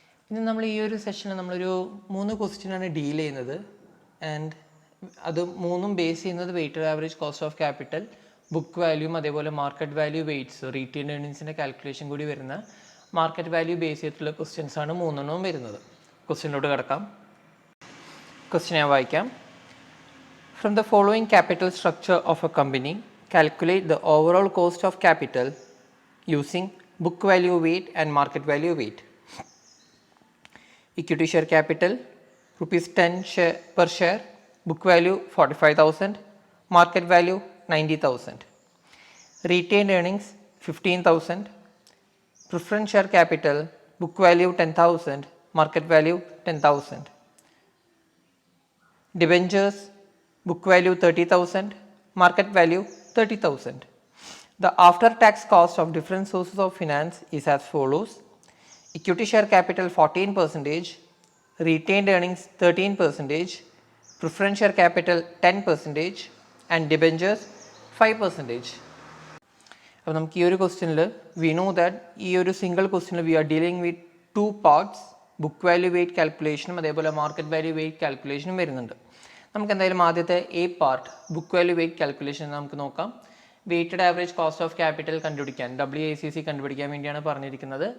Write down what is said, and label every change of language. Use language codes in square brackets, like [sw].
[ml] ഇന്ന് നമ്മൾ ഈ ഒരു സെഷനിൽ നമ്മളൊരു 3 ക്വസ്റ്റ്യനാണ് ഡീൽ ചെയ്യുന്നത്. ആൻഡ് അത് മൂന്നും ബേസ് ചെയ്യുന്നത് weighted average cost of capital, book വാല്യൂം, അതേപോലെ market value weights, retain ഏർണിങ്സിൻ്റെ calculation കൂടി വരുന്ന മാർക്കറ്റ് വാല്യൂ ബേസ് ചെയ്തിട്ടുള്ള ക്വസ്റ്റ്യൻസാണ് 3 വരുന്നത്. ക്വസ്റ്റ്യനിലോട്ട് കിടക്കാം. ക്വസ്റ്റ്യൻ ഞാൻ വായിക്കാം. [en] From the following capital structure of a company, calculate the overall cost of capital using book value weight and market value weight. Equity share capital rupees 10 per share, book value 45,000, market value 90,000. Retained earnings 15,000, preference share capital, book value 10,000, market value 10,000. Debentures, book value 30,000, market value 30,000. The after-tax cost of different sources of finance is as follows: equity share capital 14%, retained earnings 13%, preference share capital 10%, and debentures 5%. [ml] അപ്പോൾ നമുക്ക് ഈ ഒരു ക്വസ്റ്റ്യനിൽ [en] we know that [ml] ഈ ഒരു single ക്വസ്റ്റ്യനിൽ [en] we are dealing with 2 parts, [ml] book value weight കാൽക്കുലേഷനും അതേപോലെ market value weight കാൽക്കുലേഷനും വരുന്നുണ്ട്. നമുക്ക് എന്തായാലും ആദ്യത്തെ A part book value weight calculation നമുക്ക് നോക്കാം. Weighted average cost of capital കണ്ടുപിടിക്കാൻ WACC കണ്ടുപിടിക്കാൻ വേണ്ടിയാണ് പറഞ്ഞിരിക്കുന്നത്.